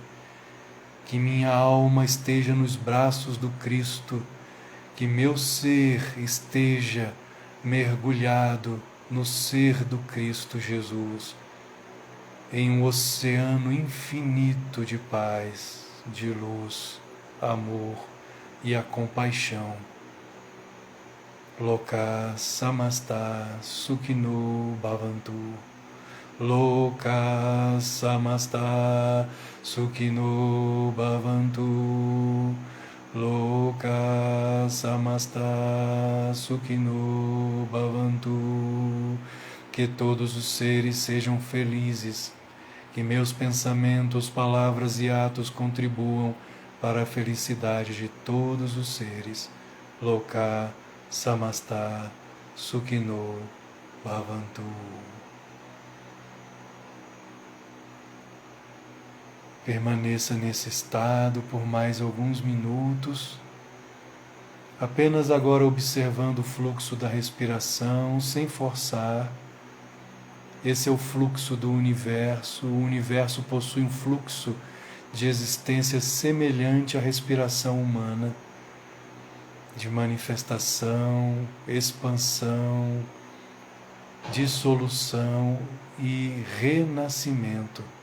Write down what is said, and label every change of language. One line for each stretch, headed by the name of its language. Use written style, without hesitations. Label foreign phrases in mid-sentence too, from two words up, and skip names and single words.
Portuguese: Que minha alma esteja nos braços do Cristo, que meu ser esteja mergulhado no ser do Cristo Jesus, em um oceano infinito de paz, de luz, amor e a compaixão.
Sanskrit: लोका समस्ता सुखिनो भवन्तु. लोका समस्ता सुखिनो भवन्तु. लोका समस्ता सुखिनो भवन्तु.
Portuguese: Que todos os seres sejam felizes, que meus pensamentos, palavras e atos contribuam para a felicidade de todos os seres.
Sanskrit: लोका समस्ता सुखिनो भवन्तु.
Portuguese: Permaneça nesse estado por mais alguns minutos, apenas agora observando o fluxo da respiração, sem forçar. Esse é o fluxo do universo. O universo possui um fluxo de existência semelhante à respiração humana, de manifestação, expansão, dissolução e renascimento.